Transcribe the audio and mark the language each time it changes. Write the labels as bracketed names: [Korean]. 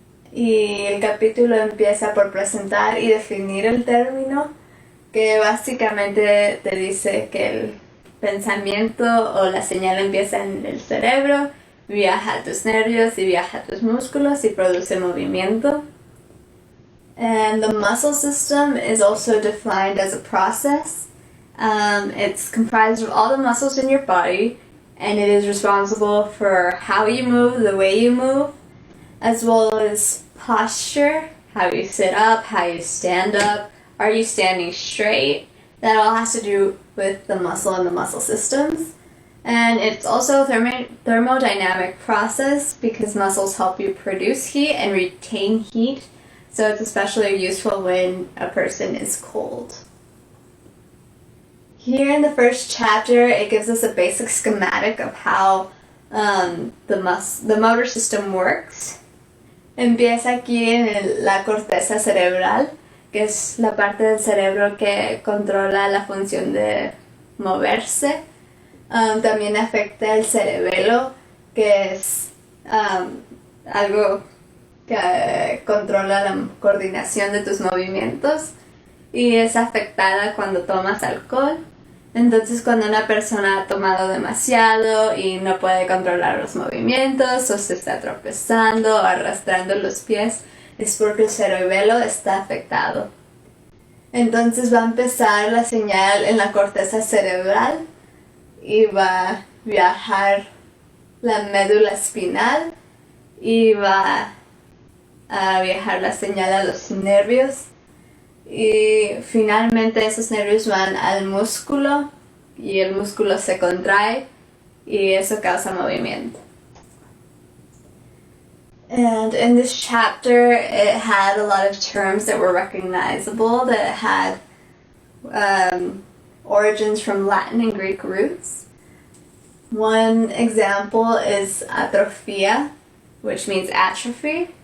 [Spanish] Y el capítulo empieza por presentar y definir el término, que básicamente te dice que el pensamiento o la señal empieza en el cerebro, viaja a tus nervios y viaja a tus músculos y produce movimiento. [English] And the muscle system is also defined as a process. It's comprised of all the muscles in your body, and it is responsible for how you move, the way you move, as well as posture, how you sit up, how you stand up, are you standing straight? That all has to do with the muscle and the muscle systems. And it's also a thermodynamic process because muscles help you produce heat and retain heat, so it's especially useful when a person is cold. Here in the first chapter, it gives us a basic schematic of how the motor system works. [Spanish] Empieza aquí en la corteza cerebral, que es la parte del cerebro que controla la función de moverse. También afecta el cerebelo, que es algo que controla la coordinación de tus movimientos, y es afectada cuando tomas alcohol. Entonces, cuando una persona ha tomado demasiado y no puede controlar los movimientos, o se está tropezando o arrastrando los pies, es porque el cerebelo está afectado. Entonces va a empezar la señal en la corteza cerebral y va a viajar la médula espinal y va a viajar la señal a los nervios. Y finalmente esos nervios van al músculo y el músculo se contrae y eso causa movimiento. [English] And in this chapter it had a lot of terms that were recognizable, that had origins from Latin and Greek roots. One example is atrophia, which means atrophy.